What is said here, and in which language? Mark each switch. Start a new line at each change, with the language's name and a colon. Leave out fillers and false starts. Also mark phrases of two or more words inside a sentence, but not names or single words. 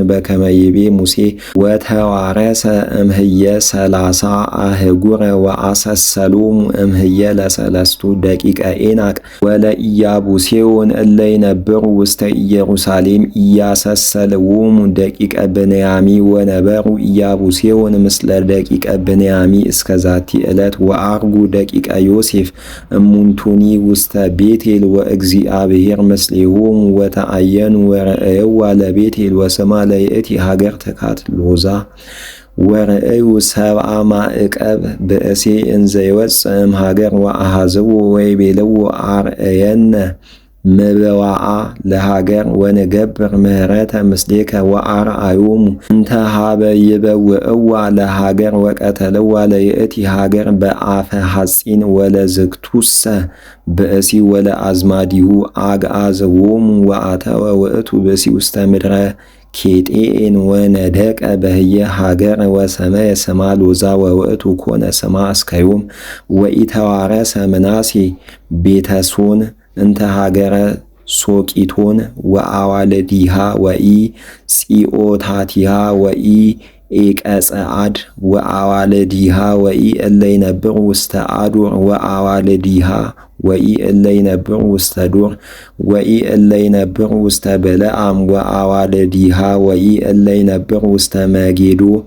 Geez: በከመ ይቤ ሙሴ ወተዋረሰ እምህየ 30 አህጉረ ወአሰሰሎሙ እምህየ ለሰለስቱ ደቂቀ ኤናቅ ወለኢያቡሴዎን እለ ይነብሩ ውስተ ኢየሩሳሌም ኢያሰሰልዎሙ ደቂቀ ብንያሚ ወነበሩ ኢያቡሴዎን ምስለ ደቂቀ ብንያሚ እስከ ዛቲ ዕለት ወአርጉ ደቂቀ ዮሴፍ እሙንቱኒ ውስተ ቤቴል ወእግዚአብሔር ምስሌሆሙ ወተአየ ወረአየዋ ለቤቴል ወስማ ለይእቲ ሀገር ትካት ሎዛ ወረአዩ ሰብአ ማዕቀብ ብእሴ እንዘ ይወፅእ እምሀገር ወአሐዝዎ ወይቤልዎ አርአየነ ምበዋዓ ለሀገር ወንገብር ምህረተ ምስሌከ ወአርአዮሙ እንተ ሀበ ይበውዕዋ ለሀገር ወቀተልዋ ለይእቲ ሀገር በአፈ ሐጺን ወለዝግቱሰ ብእሲ ወለአዝማዲሁ አግዓዝዎሙ ወአተወ ውእቱ ብእሲ ውስተ ምድረ ኬጤን ወነደቀ በህየ ሀገር ወሰመየ ስማ ሎዛ ወውእቱ ኮነ ስማ እስከዮም ወኢተዋረሰ ምናሴ ቤተሶን እንተ ሀገረ ሶቂቶን ወአዋልዲሃ ወኢ ጺኦታቲሃ ወኢ ኤቀጸአድ ወአዋልዲሃ ወኢ እለይነብር ውስተ አዱር ወአዋልዲሃ ወኢ እለይነብር ውስተ ዱር ወኢ እለይነብር ውስተ በለዓም ወአዋልዲሃ ወኢ እለይነብር ውስተ መጌዶ